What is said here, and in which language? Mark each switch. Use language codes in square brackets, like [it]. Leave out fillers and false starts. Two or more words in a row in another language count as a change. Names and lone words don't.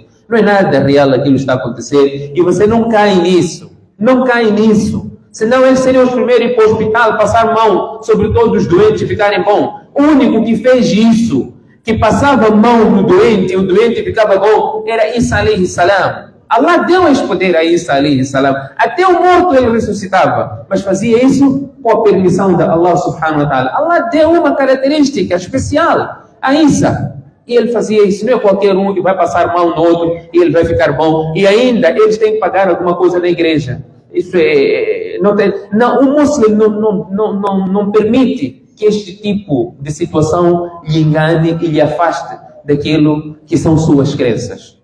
[pt] Não é nada real aquilo que está a acontecer e você não cai nisso, Senão eles seriam os primeiros a ir para o hospital, passar mão sobre todos os doentes e ficarem bom. O único que fez isso, que passava mão no doente e o doente ficava bom, era Isa [ar] عليه السلام. [pt] Allah deu esse poder a Isa [ar] عليه السلام. [pt] Até o morto ele ressuscitava, mas fazia isso com a permissão de Allah [ar] سبحانه وتعالى. [pt] Allah deu uma característica especial a Isa. E ele fazia isso, não é qualquer um que vai passar mão no outro e ele vai ficar bom. E ainda eles têm que pagar alguma coisa na igreja. Isso o muçulmano não permite que este tipo de situação lhe engane e lhe afaste daquilo que são suas crenças.